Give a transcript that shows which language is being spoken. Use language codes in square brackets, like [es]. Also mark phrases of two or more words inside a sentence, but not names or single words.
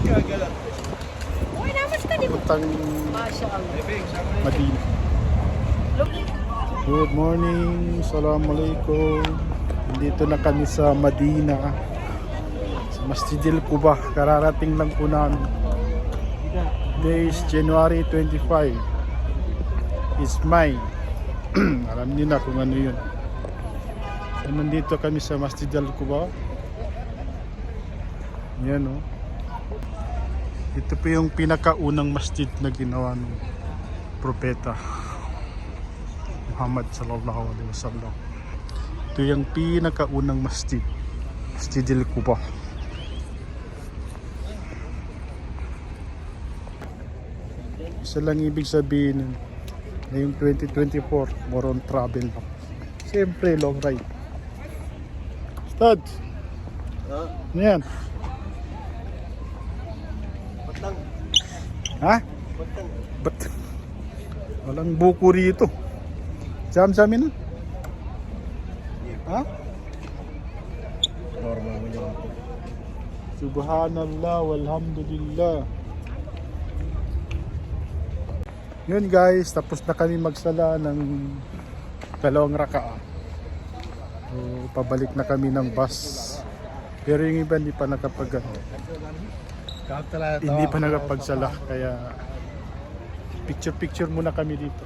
[tl] Puntang Madina. [en] Good morning. Assalamualaikum. [tl] Dito na kami sa Madina. Sa Masjidil Quba. Kararating lang po namin. [en] Today is January 25. It's mine. [tl] Alam niyo na kung ano yun. So, nandito kami sa Masjidil Quba. Yan o. Ito po yung pinakaunang masjid na ginawa ng propeta Muhammad [ar] صلى الله عليه وسلم. [tl] Ito yung pinakaunang masjid, Masjidil Quba. Isa lang ibig sabihin ngayong 2024, [en] more on travel lang. [tl] Siyempre [en] long ride. [tl] Stad! Ano yan? Ha? Ba't? Walang buko rito. Jam-jamin na? Ha? Normal mo yun. [ar] سبحان الله والحمد لله. [tl] Yun guys, tapos na kami magsala ng 2 raka'a. So, pabalik na kami ng bus. Pero yung iba hindi pa hindi pa nakapagsala, kaya picture muna kami dito.